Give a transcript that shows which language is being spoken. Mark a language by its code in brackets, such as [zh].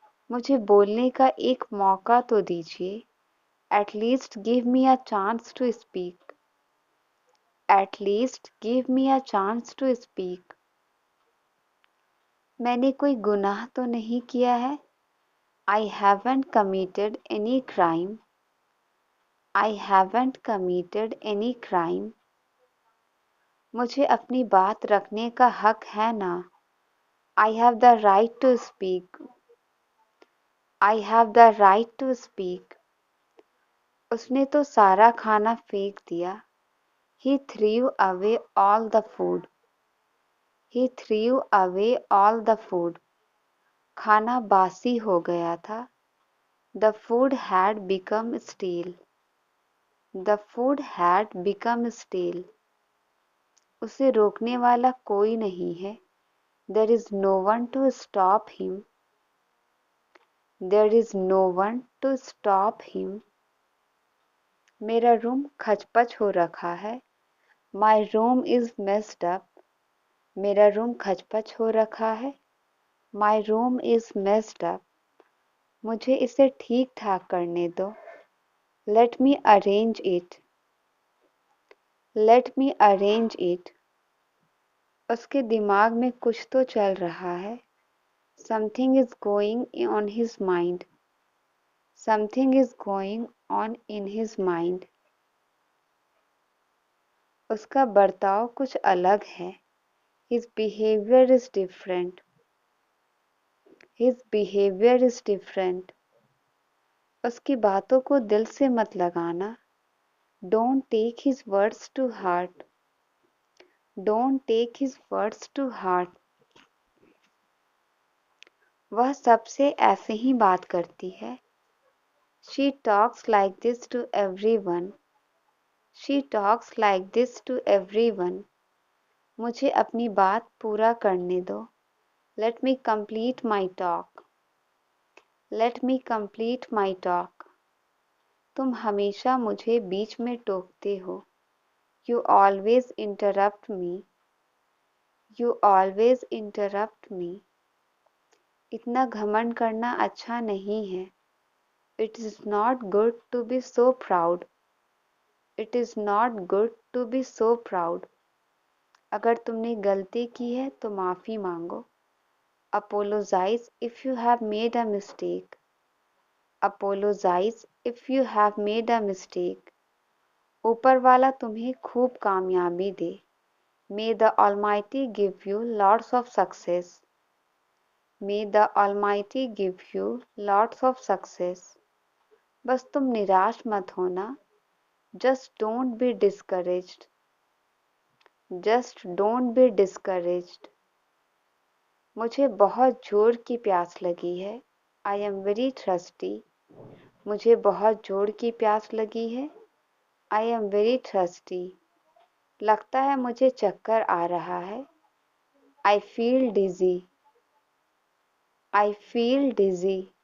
[hi] मुझे बोलने का एक मौका तो दीजिए। [en] At least give me a chance to speak. At least give me a chance to speak. [hi] मैंने कोई गुनाह तो नहीं किया है। [en] I haven't committed any crime. I haven't committed any crime. [hi] मुझे अपनी बात रखने का हक है ना। [en] I have the right to speak. I have the right to speak. [hi] उसने तो सारा खाना फेंक दिया। [en] He threw away all the food. He threw away all the food. [hi] खाना बासी हो गया था। [en] The food had become stale. The food had become stale. [hi] उसे रोकने वाला कोई नहीं है। [en] There is no one to stop him. There is no one to stop him. [hi] मेरा रूम खचपच हो रखा है। [en] My room is messed up. [hi] मेरा रूम खचपच हो रखा है। [en] My room is messed up. [hi] मुझे इसे ठीक ठाक करने दो। [en] Let me arrange it. Let me arrange it. [hi] उसके दिमाग में कुछ तो चल रहा है। [en] Something is going on his mind. Something is going on in his mind. [hi] उसका बर्ताव कुछ अलग है। [en] His behavior is different. His behavior is different. [hi] उसकी बातों को दिल से मत लगाना। [en] Don't take his words to heart. Don't take his words to heart. [hi] वह सबसे ऐसे ही बात करती है। [en] She talks like this to everyone. She talks like this to everyone. [hi] मुझे अपनी बात पूरा करने दो। [en] Let me complete my talk. Let me complete my talk. [hi] तुम हमेशा मुझे बीच में टोकते हो। [en] You always interrupt me. You always interrupt me. [hi] इतना घमंड करना अच्छा नहीं है। [en] It is not good to be so proud. It is not good to be so proud. [hi] अगर तुमने गलती की है तो माफ़ी मांगो। [en] Apologize if you have made a mistake. Apologize if you have made a mistake. [hi] ऊपर वाला तुम्हें खूब कामयाबी दे. [en] May the Almighty give you lots of success. May the Almighty give you lots of success. [hi] बस तुम निराश मत होना. [en] Just don't be discouraged. Just don't be discouraged. [hi] मुझे बहुत जोर की प्यास लगी है. [en] I am very thirsty. [hi] मुझे बहुत जोर की प्यास लगी है. [en] I am very thirsty. [hi] लगता है मुझे चक्कर आ रहा है. [en] I feel dizzy. I feel dizzy.